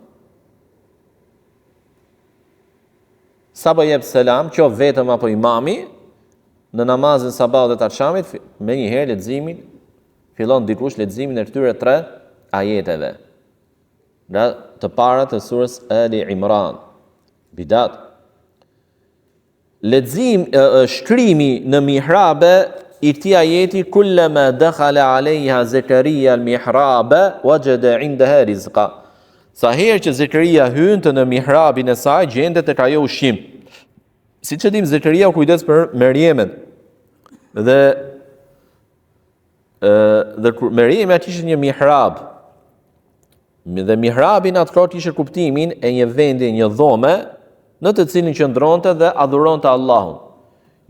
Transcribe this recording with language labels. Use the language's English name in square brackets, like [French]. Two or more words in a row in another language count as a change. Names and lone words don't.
[Albanian] Sa po jep selam, qoftë vetëm apo imami, në namazin sabahut dhe të akşamit, me një herë leximin fillon dikush leximin e këtyre 3 ajeteve. Nga të para të surës Ali Imran. Bidat. Lexim shkrimi në mihrabe i këtij ajeti [Arabic] كلما دخل عليها زكريا المحراب وجد عندها رزقا. [Albanian] Sa herë që Zakaria hynte në mihrabin e saj, gjente tek ajo ushqim. Siç e dim, Zakaria u kujdes për Merjemen. Dhe Merjemi kishte një mihrab. Dhe mihrabin atë kishte kuptimin e një vendi, një dhome, në të cilin qëndronte dhe adhuronte Allahun.